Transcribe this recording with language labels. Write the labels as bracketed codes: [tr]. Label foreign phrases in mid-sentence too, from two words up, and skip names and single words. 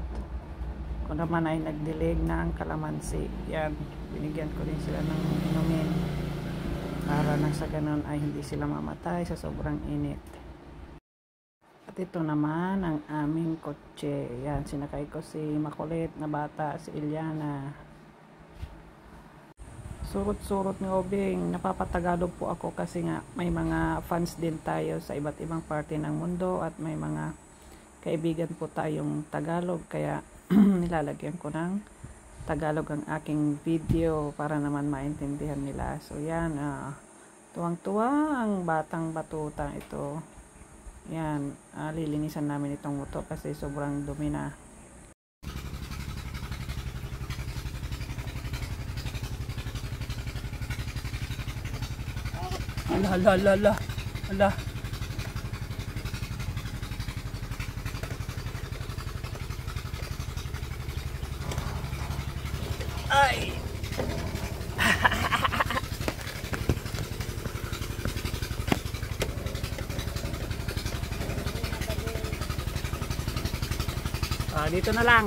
[tl] Kung naman ay nagdilig na ang kalamansi. Yan, binigyan ko din sila ng inumin. Para nang sa ganun ay hindi sila mamatay sa sobrang init. At ito naman ang aming kotse. Yan, sinakay ko si Makulit na bata, si Ilyana. [ilo] Surot-surot ni Obing. [tl] Napapatagalog po ako kasi nga may mga fans din tayo sa iba't ibang parte ng mundo at may mga kaibigan po tayong Tagalog. Kaya nilalagyan ko ng Tagalog ang aking video para naman maintindihan nila. So yan, tuwang-tuwa ang batang batuta ito. Yan, lilinisan namin itong motor kasi sobrang dumi na. Ala, ala, ala, ala. Ala. Ay! Dito na lang.